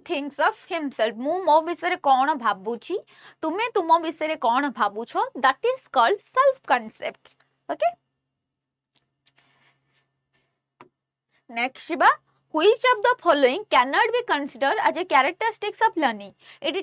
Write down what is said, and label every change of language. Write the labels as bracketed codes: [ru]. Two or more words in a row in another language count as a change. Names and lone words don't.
[en] thinks of himself [or] ମୁଁ ମୋ ବିଷୟ କଣ ଭାବୁଛି ତୁମେ ତୁମ ବିଷୟ କଣ ଭାବୁଛ [en] that is called self concept okay नेक्स्ट बा which of the following cannot be considered as a characteristics of learning it